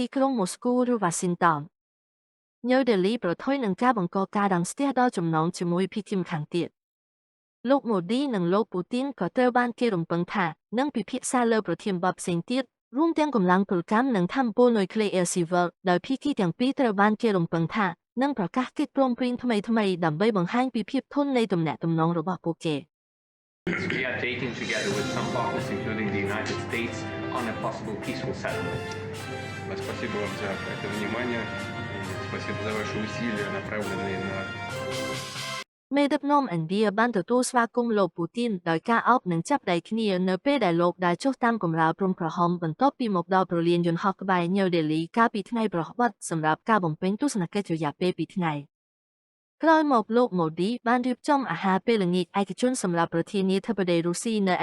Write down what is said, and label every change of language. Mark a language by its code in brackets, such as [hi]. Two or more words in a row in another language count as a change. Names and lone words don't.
[km] ក្រុងម៉ូស្គូឬ Washingtonញូដេលីប្រថុយនឹងការបង្កការរាំងស្ទះដល់ចំណងជាមួយភាគីម្ខាងទៀតលោកម៉ូឌីនិងលោកពូទីនក៏ត្រូវបានគេរំពឹងថានឹងពិភាក្សាលើប្រធានបទផ្សេងទៀតរួមទាំងកម្លាំងពលកម្មនិងថាមពលនុយក្លេអ៊ែរស៊ីវិលដោយភាគីទាំងពីរត្រូវបានគេរំពឹងថានឹងប្រកាសកិច្ចព្រមព្រៀងថ្មីៗដើម្បីបង្ហាញពីភាពធន់នៃទំនាក់ទំនងរបស់ពួកគេ [en] We are dating together with some partners, including the United States, on a possible peaceful settlement. [ru] Спасибо вам за это внимание и спасибо за ваши усилия, направленные на [km] មេដឹកនាំឥណ្ឌាបានទទួលស្វាគមន៍លោកពូទីនដោយការអោបនិងចាប់ដៃគ្នានៅពេលដែលលោកដើរចុះតាមកម្រាលព្រំក្រហមបន្ទាប់ពីមកដល់ព្រលានយន្តហោះក្បែរញូដេលីកាលពីថ្ងៃប្រហ័សសម្រាប់ការបំពេញទស្សនកិច្ចរយៈពេល2ថ្ងៃក្រោយមកលោកម៉ូឌីបានរៀបចំអាហារពេលល្ងាចឯកជនសម្រាប់ប្រធានាធិបតីរុស្ស៊ីនៅឯ